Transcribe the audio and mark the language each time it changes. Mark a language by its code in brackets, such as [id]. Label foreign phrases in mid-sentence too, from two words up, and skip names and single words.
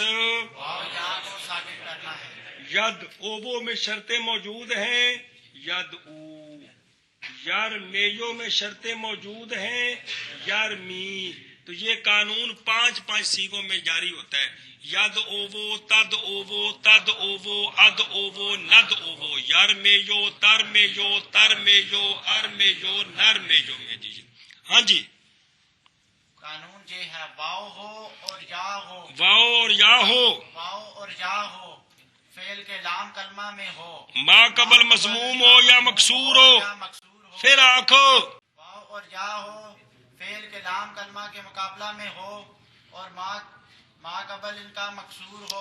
[ur] واو یا کو ساکن کرنا ہے. ید اوبو میں شرطیں موجود ہیں، ید او. یار میو میں شرطیں موجود ہیں، یار می. تو یہ قانون 5 سیغوں میں جاری ہوتا ہے. ید اوو تد اوو تد اوو اد اوو ند اوو یار میو تر میو تر میو ار میو نر میو میں. جی ہاں جی. قانون یہ ہے واو ہو اور یا ہو. واو اور یا ہو واو اور یا ہو فعل کے لام کلمہ میں ہو، ما قبل مضموم ہو یا مکسور ہو. یا مکسور ہو. پھر آنکھو واو اور یا ہو فعل کے لام کلمہ کے مقابلہ میں ہو اور ما قبل ان کا مکسور ہو.